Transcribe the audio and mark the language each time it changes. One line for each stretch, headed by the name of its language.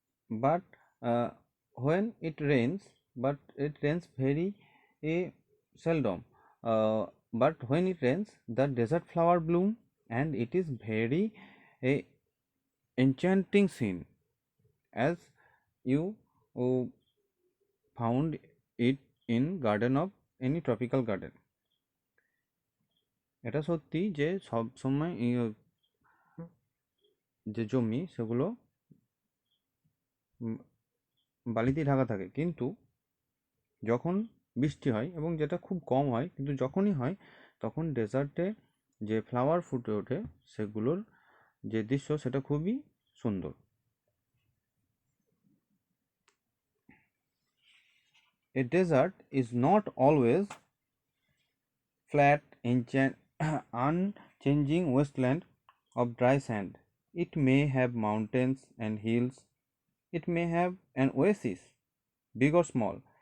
English: but uh, when it rains, but it rains very seldom, but when it rains the desert flower bloom and it is very a enchanting scene, as you found it in garden of any tropical garden.
Bangla: এটা সত্যি যে সব সময় যে জমি সেগুলো বালিতে ঢাকা থাকে, কিন্তু যখন বৃষ্টি হয়, এবং যেটা খুব কম হয়, কিন্তু যখনই হয় তখন ডেজার্টে যে ফ্লাওয়ার ফুটে ওঠে সেগুলোর যে দৃশ্য সেটা খুবই সুন্দর।
English: A desert is not always flat unchanging wasteland of dry sand. It may have mountains and hills. It may have an oasis, big or small.